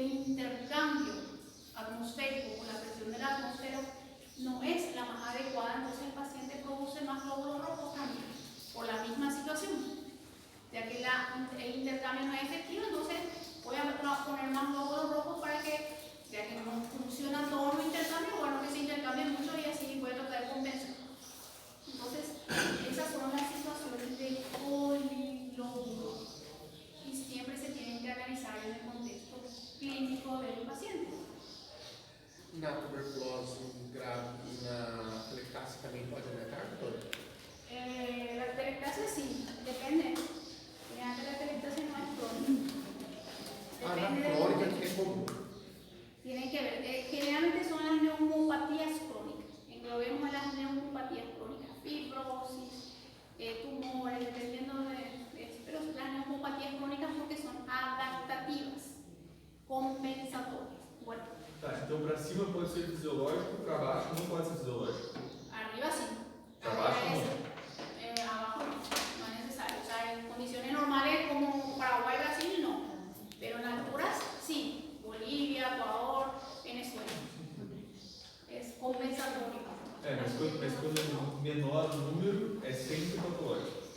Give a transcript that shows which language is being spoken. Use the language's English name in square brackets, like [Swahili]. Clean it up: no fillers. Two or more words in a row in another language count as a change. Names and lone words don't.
[Spanish] el intercambio atmosférico con la presión de la atmósfera no es la más adecuada, entonces el paciente produce más glóbulos rojos también, por la misma situación, ya que el intercambio no es efectivo, entonces voy a poner más glóbulos rojos para que, ya que no funciona todo el intercambio, bueno, que se intercambie mucho y así voy a tratar de compensar. Entonces, esas son las situaciones de poliglobulio y siempre se tienen que analizar en el contexto clínico del paciente. [Portuguese] Na tuberculose grave e na telectasia também pode aumentar, doutor? [Spanish] La telectasia sí, depende. La telectasia no es crónica. [Portuguese] Na crônica que é comum. [Spanish] Tienen que ver, generalmente son las neumopatías crónicas. Englobemos las neumopatías crónicas, fibrosis, tumores, dependiendo pero las neumopatías crónicas porque son adaptativas, compensatorias. Bueno. [Portuguese] Tá, então para cima pode ser fisiológico, para baixo não pode ser fisiológico. [Spanish] Arriba sí. Para abajo no. Abajo no es necesario. O sea, en condiciones normales como Paraguay, Brasil, no. Pero en alturas sí. Bolivia, Ecuador, Venezuela. Es compensatorio. [Portuguese] Mas quando é menor o número, é sempre patológico.